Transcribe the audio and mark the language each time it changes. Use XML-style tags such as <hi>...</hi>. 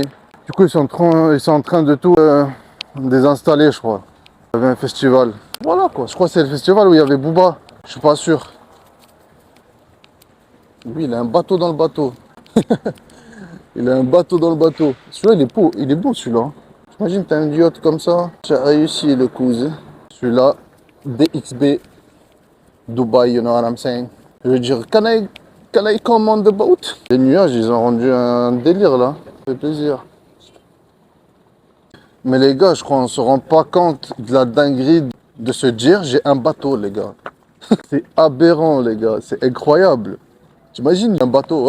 <fr>Du coup, ils sont en train de tout désinstaller, je crois. Il y avait un festival. Voilà quoi, je crois que c'est le festival où il y avait Booba. Je suis pas sûr. Lui, il a un bateau dans le bateau. Il a un bateau dans le bateau. Celui-là, il est beau celui-là. J'imagine que t'as un yacht comme ça. J'ai réussi le cousin. Celui-là,</fr> <en>DXB, Dubai, you know what I'm saying.</en> <fr>Je veux dire,</fr> <en>can I come on the boat?</en> <fr>Les nuages, ils ont rendu un délire là. Ça fait plaisir. Mais les gars, je crois qu'on se rend pas compte de la dinguerie de se dire j'ai un bateau, les gars. C'est aberrant, les gars. C'est incroyable. T'imagines un bateau?</fr>